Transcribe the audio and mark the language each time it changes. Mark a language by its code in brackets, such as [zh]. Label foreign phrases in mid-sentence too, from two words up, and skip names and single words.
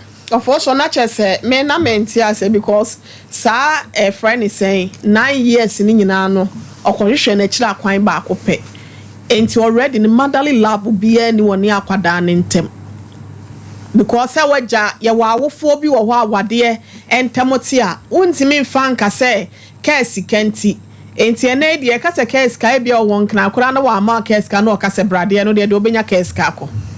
[ak] Ɔfo so na kyerɛ sɛ, me na me nte ase because saa, eh, [en] friend is saying, [ak] nine years ni nyinaa no, ɔkɔhwehwɛ n'akyiri akwan baako pɛ. Enti already ne [en] motherly love [ak] biara ni wɔ ne akwadaa ne ntɛm. Because sɛ wagya, yɛwɔ awofoɔ bi wɔ hɔ a wadeɛ ntɛm te a, wontumi mfa nka sɛ kɛɛ sika nti. Enti ɛnɛ deɛ, ɛka sɛ kɛɛ sika, ebi a ɔwɔ nkena koraa na wama kɛɛ sika na ɔka sɛ bradeɛ no deɛ, deɛ obenya kɛɛ sika akɔ.